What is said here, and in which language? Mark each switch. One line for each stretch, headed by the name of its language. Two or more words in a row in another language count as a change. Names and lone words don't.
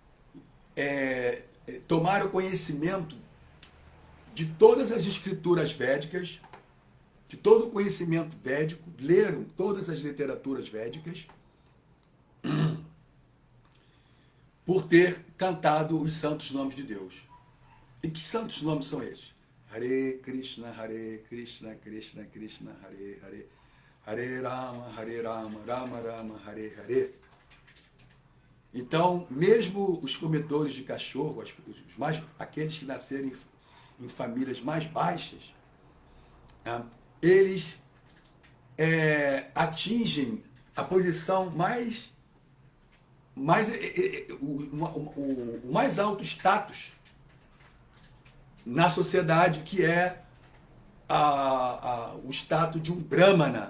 Portuguese: tomaram conhecimento de todas as escrituras védicas, de todo o conhecimento védico, leram todas as literaturas védicas, por ter cantado os santos nomes de Deus. E que santos nomes são esses?
Sanskrit: हरे कृष्ण कृष्ण कृष्ण हरे हरे हरे राम राम राम हरे हरे.
Portuguese: Então, mesmo os comedores de cachorro, aqueles que nasceram em famílias mais baixas, né, eles atingem a posição o mais alto status na sociedade, que é o status de um Brahmana.